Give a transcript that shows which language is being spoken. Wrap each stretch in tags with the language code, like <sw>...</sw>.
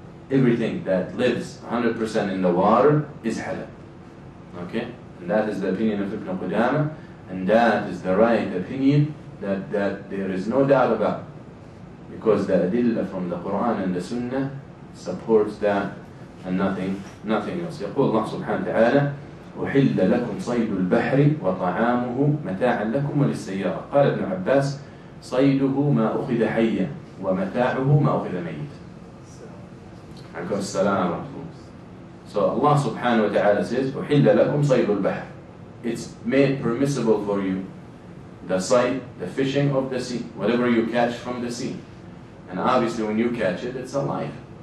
<en>Everything that lives 100% in the water is halal. Okay? And that is the opinion of Ibn Qudama, and that is the right opinion that there is no doubt about. Because the adillah from the Quran and the Sunnah supports that and nothing else.</en> <ar>يقول الله سبحانه وتعالى أحل لكم صيد البحر وطعامه متاعا لكم وللسيارة. قال ابن عباس صيده ما أخذ حيا ومتاعه ما أخذ ميتا. عليكم السلام ورحمة الله.</ar> <en>So Allah subhanahu wa ta'ala says</en> <ar>أحل لكم صيد البحر.</ar> <en>It's made permissible for you the sight, the fishing of the sea, whatever you catch from the sea. And obviously when you catch it, it's alive.</en>